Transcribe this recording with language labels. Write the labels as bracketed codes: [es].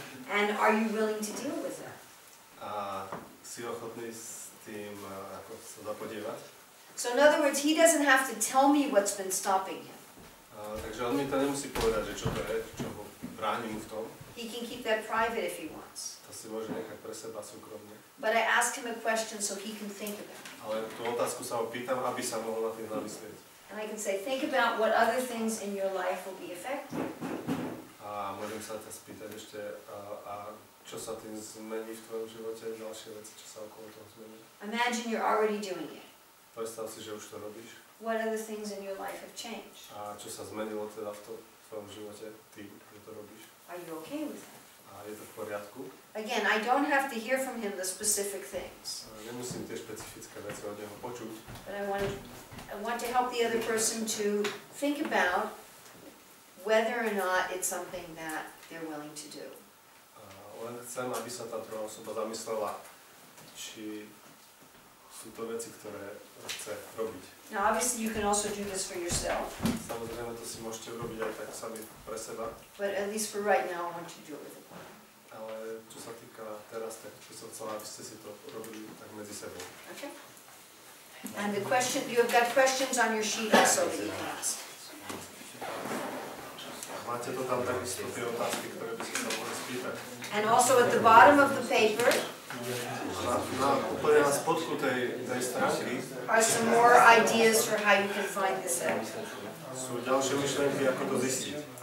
[en] And are you willing to deal with that? [sk] A si ochotný s tým ako sa zapodievať? [en] So in other words, he doesn't have to tell me what's been stopping him. [sk] Takže on mi to nemusí povedať, že čo to je, čo ho bráni mu v tom. [en] He can keep that private if he wants. [sk] To si môže nechať pre seba súkromne. [en] But I ask him a question so he can think about it. [sk] Ale tú otázku sa ho pýtam, aby sa mohol na tým zamyslieť. [en] And I can say, think about what other things in your life will be affected. [sk] A môžem sa ťa spýtať ešte, a čo sa tým zmení v tvojom živote, ďalšie veci, čo sa okolo toho zmení. [en] Imagine you're already doing it. [sk] Predstav si, že už to robíš. [en] What other things in your life have changed? [sk] A čo sa zmenilo teda v tvojom živote tým, že to robíš. [en] Are you okay with that? [sk] A je to v poriadku. [en] Again, I don't have to hear from him the specific things. [sk] Nemusím tie špecifické veci od neho počuť. [en] But I want to help the other person to think about whether or not it's something that they're willing to do. [sk] Len chcem, aby sa tá druhá osoba zamyslela, či sú to veci, ktoré chce robiť. [en] Now obviously you can also do this for yourself. [sk] Samozrejme to si môžete urobiť aj tak sami pre seba. [en] But at least for right now I want you to do it with a partner. [sk] Ale čo sa týka teraz, tak by som chcela, aby ste si to robili tak medzi sebou. [en] Okay? And the question, you have got questions on your sheet also that you can ask. [sk] Máte to tam takisto tie otázky, ktoré by ste sa mohli spýtať. [en] And also at the bottom of the paper [sk] úplne na spodku tej stránky [en] are some more ideas for how you can find this out. [sk] sú ďalšie myšlienky, ako to zistiť.